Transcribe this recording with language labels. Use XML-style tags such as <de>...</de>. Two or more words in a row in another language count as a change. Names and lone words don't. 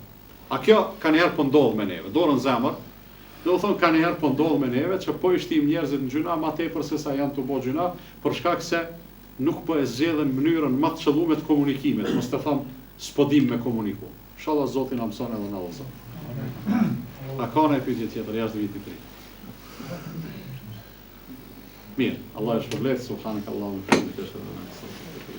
<sq>A kjo ka njëherë po ndodh me neve, dorën zemër, do të thonë ka njëherë po ndodh me neve, që po ishtim njerëzit në gjyna ma tepër se sa janë të bo gjyna, për shkak se nuk po e zgjedhin mënyrën më të qëlluar të komunikimit, mos të them s'po dim me komuniku. Inshallah Zoti na mëson edhe na udhëzon. A ka në e pyetje tjetër jashtë vitit të ri? Mirë, Allah e shpërblet,</sq> <ar>سبحانك اللهم وبحمدك أشهد أن لا إله إلا أنت</ar>